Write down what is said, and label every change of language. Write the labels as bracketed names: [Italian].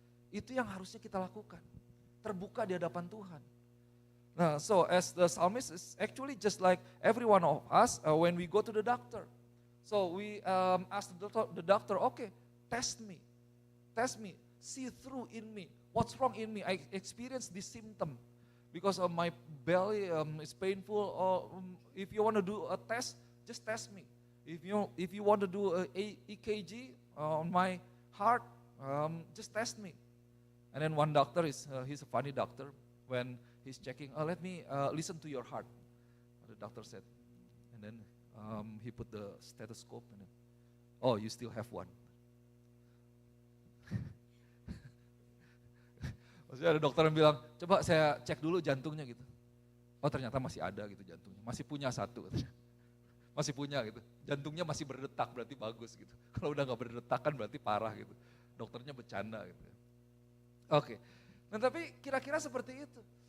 [Indonesian] Itu yang harusnya kita lakukan, terbuka di hadapan Tuhan. [English] Nah, so as the psalmist is actually just like every one of us when we go to the doctor. So we ask the doctor, okay, test me, see through in me, what's wrong in me. I experience this symptom because of my belly is painful. Or if you want to do a test, just test me. If you want to do a EKG on my heart, just test me. And then one doctor he's a funny doctor. When he's checking, let me listen to your heart. The doctor said, and then he put the stethoscope and then, oh, you still have one. [Indonesian] Maksudnya ada dokter yang bilang, coba saya cek dulu jantungnya gitu. Oh ternyata masih ada gitu jantungnya, masih punya satu. Masih punya gitu, jantungnya masih berdetak berarti bagus gitu. Kalau udah gak berdetak kan berarti parah gitu. Dokternya bercanda gitu. Oke, nah tapi kira-kira seperti itu.